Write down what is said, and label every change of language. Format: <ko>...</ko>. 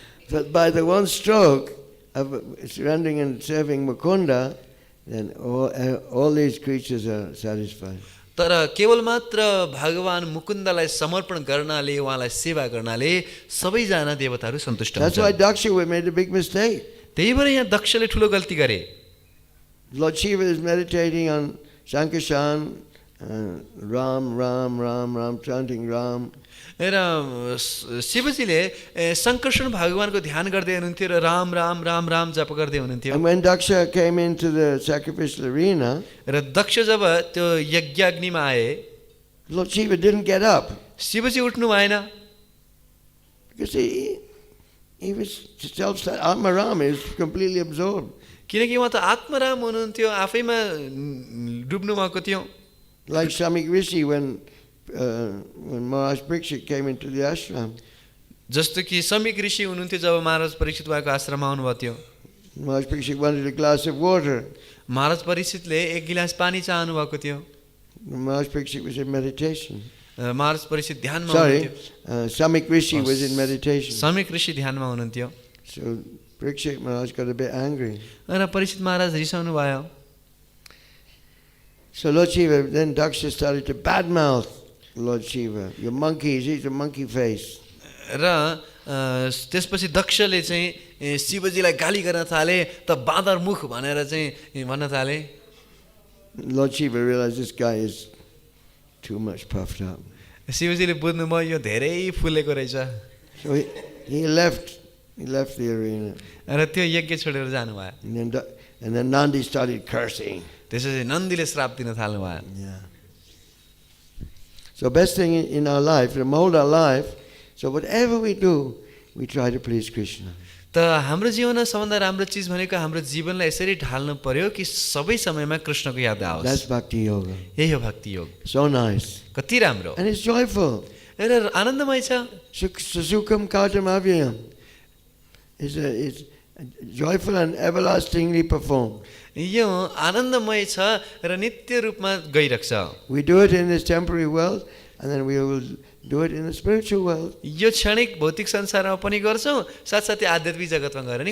<en>But by the one stroke of surrendering and serving Mukunda, then all these creatures are satisfied.</en> <ne>तर केवल मात्र भगवान मुकुन्दलाई समर्पण गर्नाले, उहाँलाई सेवा गर्नाले सबैजना देवताहरू सन्तुष्ट</ne> <en>That's why</en> <ne>हुन्छन्।</ne> <en>Daksha made a big mistake.</en> <ne>त्यही भएर यहाँ दक्षले ठुलो गल्ती गरे।</ne> <en>Lord Shiva is meditating on Sankashan, Ram, Ram, Ram, Ram, chanting Ram.</en> <ne>र शिवजीले शङ्कर्षण भगवानको ध्यान गर्दै हुनुहुन्थ्यो र राम राम राम राम जप गर्दै हुनुहुन्थ्यो।</ne> <en>And when Daksha came into the sacrificial arena,</en> <ne>र दक्ष जब त्यो यज्ञाग्निमा आए,</ne> <en>Lord Shiva didn't get up</en> <ne>Shivji उठ्नु भएन,</ne> <en>because he was Ātmajāṁs is completely absorbed.</en> <ne>किनकि उहाँ त आत्मराम हुनुहुन्थ्यो, आफैमा डुब्नु भएको थियो।</ne> <en>Like Samik Rishi when Maharaj Parikshit came into the ashram.</en> <ne>जस्तो कि समीक ऋषि हुनुहुन्थ्यो जब महाराज परीक्षित भएको आश्रममा आउनुभएको थियो।</ne> <en>Maharaj Parikshit wanted a glass of water.</en> <ne>महाराज परीक्षितले एक गिलास पानी चाहनु भएको थियो।</ne> <en>Maharaj Parikshit was in meditation.</en> <ne>महाराज परीक्षित ध्यानमा</ne> <en>Sorry,</en> <ne>हुनुहुन्थ्यो।</ne> <en>Samik Rishi was in meditation.</en> <ne>Samik ऋषि ध्यानमा हुनुहुन्थ्यो।</ne> <en>So Parikshit Maharaj got a bit angry.</en> <ne>र परीक्षित महाराज रिसाउनु भयो।</ne> <en>So Lord Shiva, then Daksha started to badmouth Lord Shiva. You monkeys, he's a monkey face.</en> <ne>र त्यसपछि दक्षले चाहिँ शिवजीलाई गाली गर्न थाले, त बाँदर मुख भनेर चाहिँ भन्न थाले।</ne> <en>Lord Shiva realized this guy is too much puffed up.</en> <ne>शिवजीले बुझ्नुभयो यो धेरै फुलेको रहेछ।</ne> <en>So he left the arena.</en> <ne>र त्यो यज्ञ छोडेर जानुभयो।</ne> <en>And then Nandi started cursing.</en> <ne>त्यसपछि नन्दीले श्राप दिन थाल्नुभयो।</ne> <en>Yeah. So best thing in our life, to mold our life, so whatever we do, we try to please Krishna.</en> <ne>त हाम्रो जीवनमा सबभन्दा राम्रो चिज भनेको हाम्रो जीवनलाई यसरी ढाल्नु पर्यो कि सबै समयमा कृष्णको याद आओस्।</ne> <en>That's bhakti yoga.</en> <ne>यही हो भक्ति योग।</ne> <en>So nice.</en> <ne>कति राम्रो</ne> <en>And it's joyful.</en> <ne>र आनन्दमय छ।</ne> <sa>Śucim kātam avyayam.</sa> <en>It's joyful and everlastingly performed.</en> <ne>यो आनन्दमय छ र नित्य रूपमा गइरहेको छ।</ne> <en>We do it in this temporary world, and then we will do it in the spiritual world.</en> <ne>यो क्षणिक भौतिक संसारमा पनि गर्छौँ, साथसाथै आध्यात्मिक जगतमा गएर नि</ne>